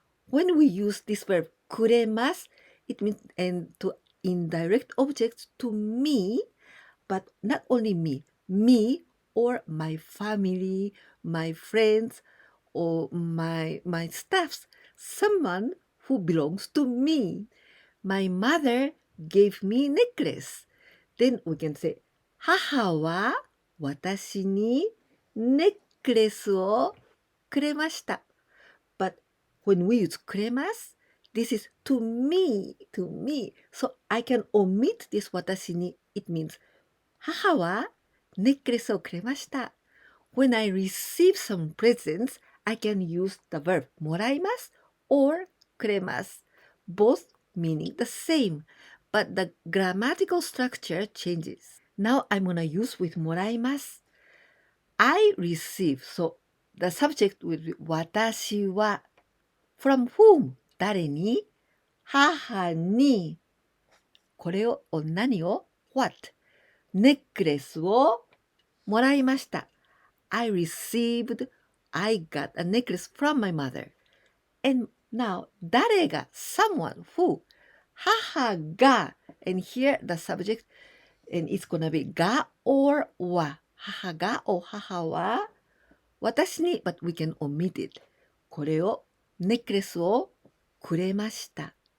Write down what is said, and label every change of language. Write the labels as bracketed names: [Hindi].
[English] When we use this verb くれます it means and to indirect objects to me, but not only me or my family, my friends, or my staffs, someone who belongs to me. My mother gave me necklace. Then we can say [Japanese] 母は私にネックレスをくれました. [English] But when we use くれます this is to me. So I can omit this 私に. It means [Japanese] 母はネックレスをくれました. [English] When I receive some presents, I can use the verb もらいます or くれます. Both meaning the same, but the grammatical structure changes. Now I'm gonna use with もらいます. I receive, so the subject will be [Japanese] 私は [English] from whom [Japanese] 誰に母にこれを何を [English] what [Japanese] ネックレスをもらいました. [English] I got a necklace from my mother. And now [Japanese] 誰が [English] someone who [Japanese] 母が [English] and here the subject and it's gonna be が or [Japanese] は母が [English] or [Japanese] 母は私に [English] but we can omit it [Japanese] これをネックレスをくれました.